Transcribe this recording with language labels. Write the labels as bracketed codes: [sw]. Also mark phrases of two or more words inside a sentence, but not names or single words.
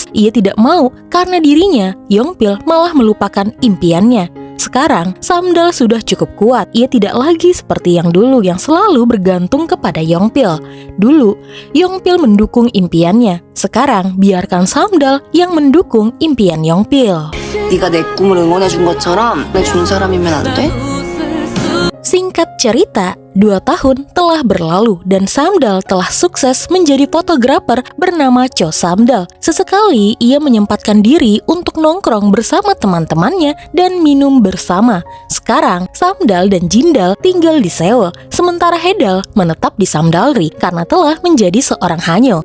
[id] Ia tidak mau karena dirinya, Yongpil malah melupakan impiannya. Sekarang, Samdal sudah cukup kuat. Ia tidak lagi seperti yang dulu yang selalu bergantung kepada Yongpil. Dulu, Yongpil mendukung impiannya. Sekarang, biarkan Samdal yang mendukung impian Yongpil. [ko] 네가 내 꿈을 응원해준 것처럼 준 사람이면 안 돼? [id] Singkat cerita, 2 tahun telah berlalu dan Samdal telah sukses menjadi fotografer bernama Cho Samdal. Sesekali ia menyempatkan diri untuk nongkrong bersama teman-temannya dan minum bersama. Sekarang, Samdal dan Jindal tinggal di Seoul, sementara Haedal menetap di Samdalri karena telah menjadi seorang hanyo.